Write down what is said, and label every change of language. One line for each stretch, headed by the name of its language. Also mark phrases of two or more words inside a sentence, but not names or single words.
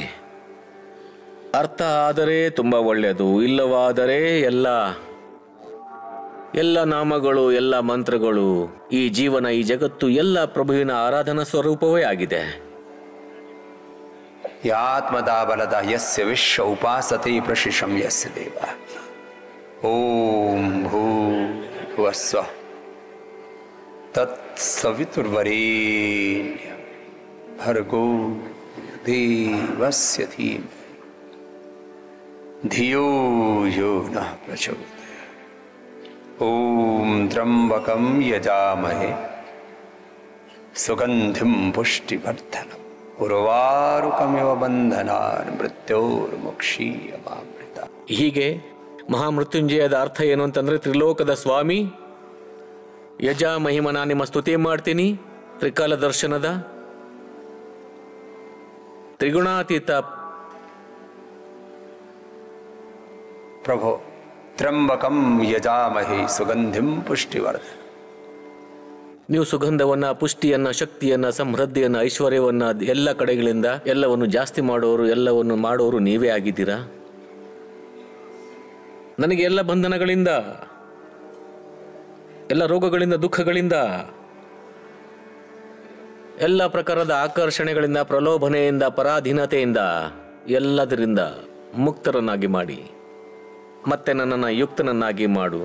Kannada: ಅರ್ಥ ಆದರೆ ತುಂಬ ಒಳ್ಳೆಯದು, ಇಲ್ಲವಾದರೆ ಎಲ್ಲ ನಾಮಗಳು, ಎಲ್ಲ ಮಂತ್ರಗಳು, ಈ ಜೀವನ, ಈ ಜಗತ್ತು ಎಲ್ಲ ಪ್ರಭುವಿನ ಆರಾಧನಾ ಸ್ವರೂಪವೇ ಆಗಿದೆ.
Sanskrit: ಯಾತ್ಮದ ಬಲದ ಯಸ್ಯ ವಿಶ್ವ ಉಪಾಸತೆ ಪ್ರಶಿಷಂ ಯಸ್ಯ ದೇವ. ಓಂ ಭೂರ್ಭುವಸ್ವ ತತ್ಸವಿತುರ್ವರೇಣ್ಯ ಭರ್ಗೋ ದೇವಸ್ಯ ಧೀಮಹಿ ಧಿಯೋ ಯೋ ನಃ ಪ್ರಚೋದಯಾತ್. ಓಂ ತ್ರ್ಯಂಬಕಂ ಯಜಾಮಹೇ ಸುಗಂಧಿಂ ಪುಷ್ಟಿವರ್ಧನಂ ಉರ್ವಾರುಕಮಿವ ಬಂಧನಾನ್ ಮೃತ್ಯೋರ್ಮುಕ್ಷೀಯಮಾಮೃತ.
Kannada: ಹೀಗೆ ಮಹಾಮೃತ್ಯುಂಜಯದ ಅರ್ಥ ಏನು ಅಂತಂದ್ರೆ, ತ್ರಿಲೋಕದ ಸ್ವಾಮಿ ಯಜಾ ಮಹಿಮನ ನಿಮ್ಮ ಸ್ತುತಿ ಮಾಡ್ತೀನಿ. ತ್ರಿಕಾಲ ದರ್ಶನದ ತ್ರಿಗುಣಾತೀತ
Sanskrit: ಪ್ರಭೋ ತ್ರ್ಯಂಬಕಂ ಯಜಾಮಹೇ ಸುಗಂಧಿಂ ಪುಷ್ಟಿವರ್ಧನಂ.
Kannada: ನೀವು ಸುಗಂಧವನ್ನ, ಪುಷ್ಟಿಯನ್ನ, ಶಕ್ತಿಯನ್ನ, ಸಮೃದ್ಧಿಯನ್ನ, ಐಶ್ವರ್ಯವನ್ನ ಎಲ್ಲ ಕಡೆಗಳಿಂದ ಎಲ್ಲವನ್ನು ಜಾಸ್ತಿ ಮಾಡೋರು, ಎಲ್ಲವನ್ನು ಮಾಡೋರು ನೀವೇ ಆಗಿದ್ದೀರಾ. ನನಗೆ ಎಲ್ಲ ಬಂಧನಗಳಿಂದ, ಎಲ್ಲ ರೋಗಗಳಿಂದ, ದುಃಖಗಳಿಂದ, ಎಲ್ಲ ಪ್ರಕಾರದ ಆಕರ್ಷಣೆಗಳಿಂದ, ಪ್ರಲೋಭನೆಯಿಂದ, ಪರಾಧೀನತೆಯಿಂದ ಎಲ್ಲದರಿಂದ ಮುಕ್ತರನ್ನಾಗಿ ಮಾಡಿ ಮತ್ತೆ ನನ್ನನ್ನು ಯುಕ್ತನನ್ನಾಗಿ ಮಾಡು.